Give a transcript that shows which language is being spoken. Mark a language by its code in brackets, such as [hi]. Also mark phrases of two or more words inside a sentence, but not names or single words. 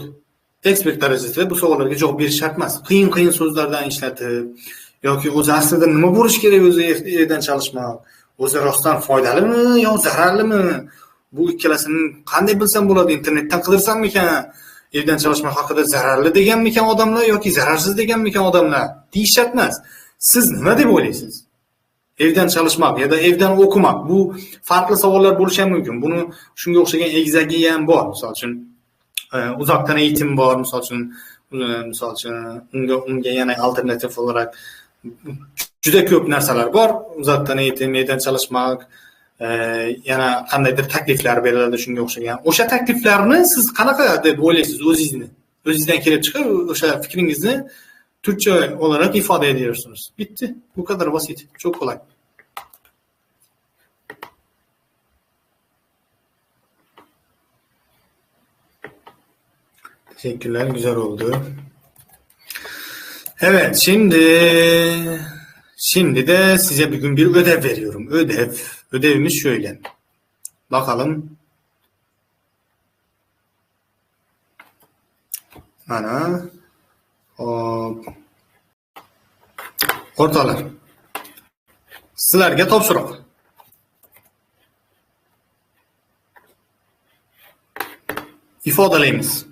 [uz] Ekspert darajasida bu savollarga javob berish shart emas. Qiyin so'zlardan ishlatib yoki o'zi aslida nima bo'lish kerak o'zi [tr] erdan çalışmak, [uz] o'zi rostdan foydalimi yo zararlimi? Bu ikkalasini qanday bilsam bo'ladi? Internetdan qidirsammikan [tr] evdan çalışmak [uz] haqida zararli deganmikan odamlar yoki zararsiz deganmikan odamlar deyishyapti emas. Siz nima deb o'ylaysiz? [tr] Evdan çalışmak ya da evdan o'qimak [uz] bu farklı savollar bo'lishi ham mumkin. Buni shunga o'xshagan egzagi ham bor. Misol uchun uzoqdan eğitim bor, misol uchun unga yana [tr] alternativ olarak [uz] juda ko'p narsalar bor. Uzoqdan eğitim, [tr] evdan çalışmak, [uz] yana qandaydir takliflar beriladi shunga o'xshagan. O'sha takliflarni siz qanaqa deb o'ylaysiz o'zingizni? O'zingizdan kelib chiqib, o'sha fikringizni [tr] Türkçe olarak ifade ediyorsunuz. Bitti. Bu kadar basit. Çok kolay. Teşekkürler. Güzel oldu. Evet. Şimdi de size bugün bir ödev veriyorum. Ödevimiz şöyle. Bakalım. [uz] Mana. O'rtoqlar, sizlarga topshiriq. Ifodalaymiz.